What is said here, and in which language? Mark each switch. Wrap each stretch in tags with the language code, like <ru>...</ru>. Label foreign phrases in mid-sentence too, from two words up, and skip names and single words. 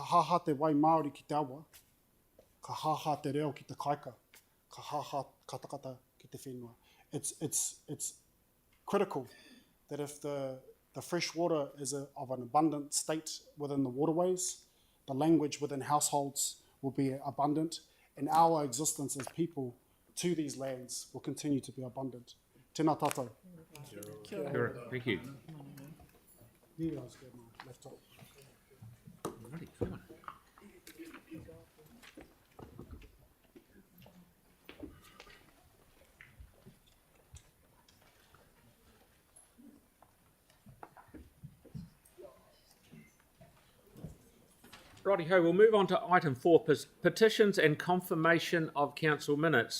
<mi>haha te wai Māori ki te awa, ka haha te reo ki te kaika, ka haha katakata ki te whenua.</mi> <en>It's critical that if the fresh water is of an abundant state within the waterways, the language within households will be abundant, and our existence as people to these lands will continue to be abundant.</en> <mi>Tēnā tātou. Kia ora.</mi> <en>Thank you. Yeah, I was good, my left top. Righty, come on. Righty-ho, we'll move on to item 4, petitions and confirmation of council minutes.</en>